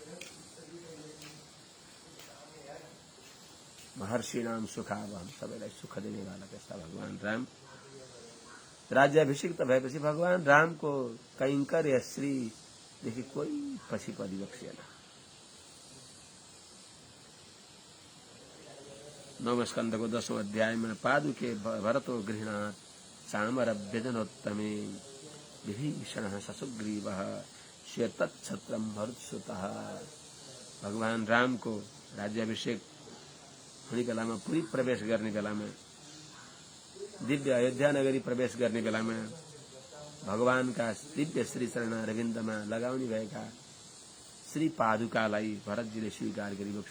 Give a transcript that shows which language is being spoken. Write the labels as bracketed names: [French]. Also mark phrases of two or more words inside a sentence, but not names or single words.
[Sanskrit] महर्षिणाम सुखावहम, [Nepali] सबैलाई सुख दिने वाला त्यस्ता भगवान राम राज्याभिषिक्त भएपछि भगवान रामको कैंकर्य श्रीदेखि कोही पछि परिलक्षिएन। 9वें स्कन्धको 10औं अध्यायमा [Sanskrit] पादुके भरतो गृह्णात् चामर व्यजनोत्तमे विभीषणः ससुग्रीवः श्वेतच्छत्रं भरतसुतः। [Nepali] भगवान रामको राज्याभिषेक हुने बेलामा, पुरी प्रवेश गर्ने बेलामा, दिव्य अयोध्या नगरी प्रवेश गर्ने बेलामा भगवानका दिव्य श्री चरणारविन्दमा लगाउने भएका श्री पादुकालाई भरतजीले स्वीकार गरी बक्स्यो।